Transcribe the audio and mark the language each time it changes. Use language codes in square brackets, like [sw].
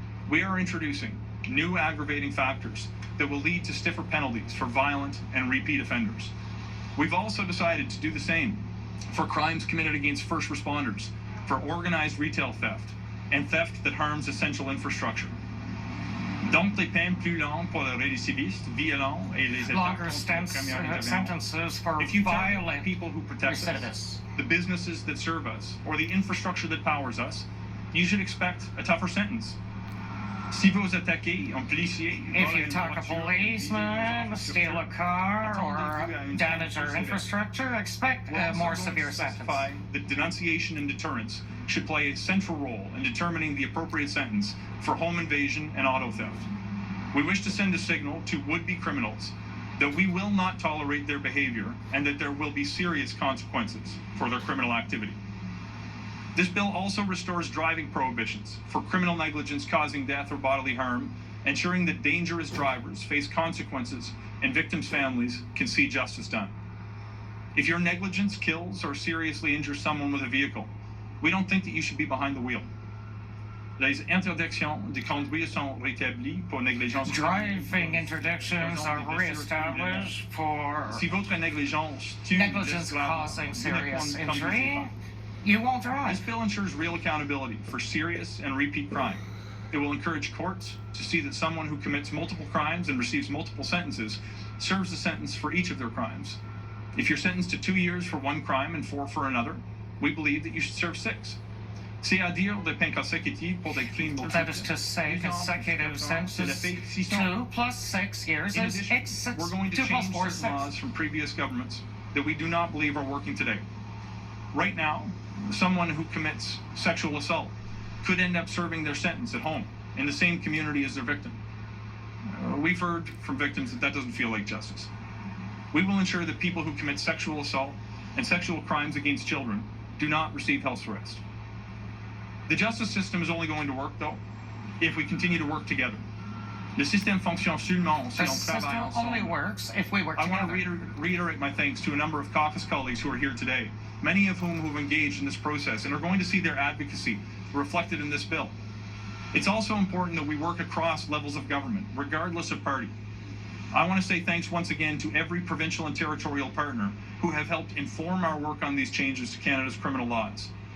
[en] We are introducing new aggravating factors that will lead to stiffer penalties for violent and repeat offenders. We've also decided to do the same for crimes committed against first responders, for organized retail theft, and theft that harms essential infrastructure. [fr] Donc des peines plus longues pour les récidivistes, violents et les [en] longer sentences for violent people who protect us, the businesses that serve us, or the infrastructure that powers us, you should expect a tougher sentence. [fr] Si vous attaquez un policier, [en] if you attack a policeman, steal a car, or damage our infrastructure, expect a more severe sentence. That denunciation and deterrence should play a central role in determining the appropriate sentence for home invasion and auto theft. We wish to send a signal to would-be criminals that we will not tolerate their behavior and that there will be serious consequences for their criminal activity. This bill also restores driving prohibitions for criminal negligence causing death or bodily harm, ensuring that dangerous drivers face consequences and victims' families can see justice done. If your negligence kills or seriously injures someone with a vehicle, we don't think that you should be behind the wheel. [fr] Les interdictions de conduire sont rétablies pour négligence. [en] Driving interdictions are re-established for [fr] si votre négligence [en] causing serious injury. You won't drive. This bill ensures real accountability for serious and repeat crime. It will encourage courts to see that someone who commits multiple crimes and receives multiple sentences serves a sentence for each of their crimes. If you're sentenced to 2 years for one crime and 4 for another, we believe that you should serve 6. [fr] C'est-à-dire des peines consécutives pour des crimes multiples. [en] That is to say, consecutive sentences. 2 plus 6 years is 6. We're going to change certain laws from previous governments that we do not believe are working today. Right now, someone who commits sexual assault could end up serving their sentence at home in the same community as their victim. We've heard from victims that that doesn't feel like justice. We will ensure that people who commit sexual assault and sexual crimes against children do not receive house arrest. The justice system is only going to work, though, if we continue to work together. [fr] Le système fonctionne seulement si on travaille ensemble. [en] The system only works if we work together. I want to reiterate my thanks to a number of caucus colleagues who are here today, many of whom have engaged in this process and are going to see their advocacy reflected in this bill. It's also important that we work across levels of government, regardless of party. I want to say thanks once again to every provincial and territorial partner who have helped inform our work on these changes to Canada's criminal laws.